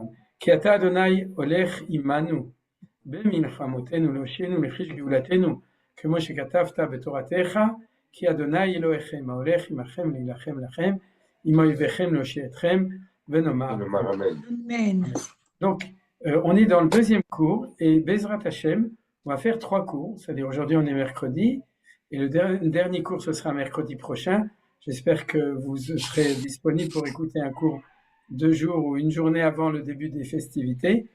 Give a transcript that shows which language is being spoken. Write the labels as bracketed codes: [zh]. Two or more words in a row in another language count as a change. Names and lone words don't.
[he] כי אתה אדוני הולך עמנו במלחמותינו להושיענו לחיש גאולתנו, כמו שכתבת בתורתך, כי אדוני אלוהיכם ההולך עמכם להילחם לכם, עם אויביכם להושיע אתכם, ונאמר Amen. [fr] Donc, on est dans le deuxième cours, et [he] בעזרת ה, [fr] on va faire 3 cours, c'est-à-dire aujourd'hui on est mercredi, et le dernier cours ce sera mercredi prochain. J'espère que vous serez disponible pour écouter un cours 2 jours ou une journée avant le début des festivités.